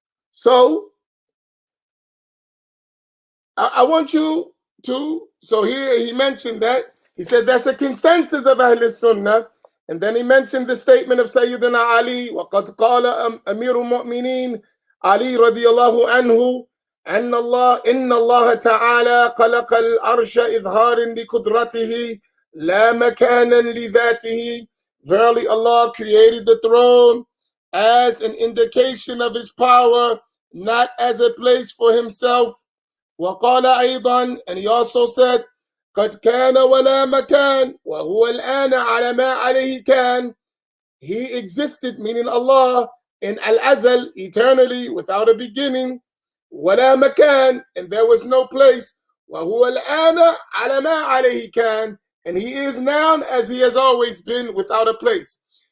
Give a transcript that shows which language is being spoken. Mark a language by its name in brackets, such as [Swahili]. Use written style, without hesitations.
[English] So I want you to, so here he mentioned that, he said that's a consensus of Ahl Sunnah, and then he mentioned the statement of Sayyidina Ali, [Arabic] وَقَدْ قَالَ أَمِيرُ الْمُؤْمِنِينَ [English] Ali radiyallahu anhu, [Arabic] إن الله تعالى خلق العرش إظهارا لقدرته لا مكانا لذاته. [English] Verily Allah created the throne as an indication of his power, not as a place for himself. [Arabic] وقال أيضا, [English] and he also said, [Arabic] قد كان ولا مكان وهو الآن على ما عليه كان. [English] He existed, meaning Allah, in Al-Azal, eternally, without a beginning. [Arabic] ولا مكان, [English] and there was no place. [Arabic] وهو الآن على ما عليه كان, [English] and he is now as he has always been, without a place.